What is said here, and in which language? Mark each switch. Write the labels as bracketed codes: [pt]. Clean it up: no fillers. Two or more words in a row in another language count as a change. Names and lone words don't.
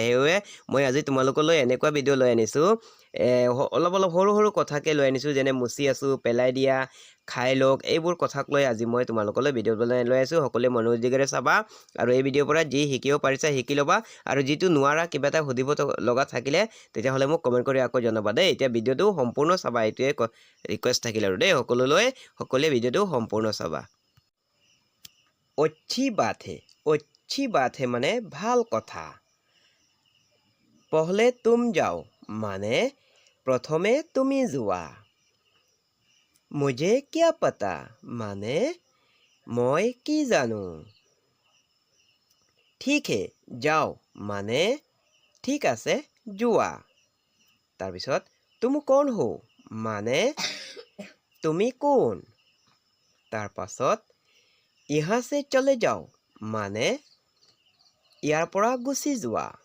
[as] সেইবাবে মই আজি তোমালোকলৈ এনেকুৱা ভিডিঅ' লৈ আনিছোঁ। অলপ সৰু সৰু কথাকে লৈ আনিছোঁ, যেনে মুচি আছোঁ, পেলাই দিয়া, খাই লওক, এইবোৰ কথাক লৈ আজি মই তোমালোকলৈ ভিডিঅ' বনাই লৈ আছোঁ। সকলোৱে মনোযোগেৰে চাবা আৰু এই ভিডিঅ'ৰ পৰা যি শিকিব পাৰিছা শিকি ল'বা। আৰু যিটো নোৱাৰা, কিবা এটা সুধিব লগা থাকিলে তেতিয়াহ'লে মোক কমেণ্ট কৰি আকৌ জনাবা দেই। এতিয়া ভিডিঅ'টো সম্পূৰ্ণ চাবা, এইটোৱে ৰিকুৱেষ্ট থাকিল আৰু দেই সকলোৱে ভিডিঅ'টো সম্পূৰ্ণ চাবা। [hi] अच्छी बात है [as] মানে ভাল কথা। [hi] पहले तुम जाओ [as] মানে প্ৰথমে তুমি যোৱা। [hi] मुझे क्या पता [as] মানে মই কি জানো। [hi] ठीक है जाओ [as] মানে ঠিক আছে যোৱা। তাৰপিছত [hi] तुम कौन हो [as] মানে তুমি কোন। তাৰ পাছত [hi] यहाँ से चले जाओ [as] মানে ইয়াৰ পৰা গুচি যোৱা।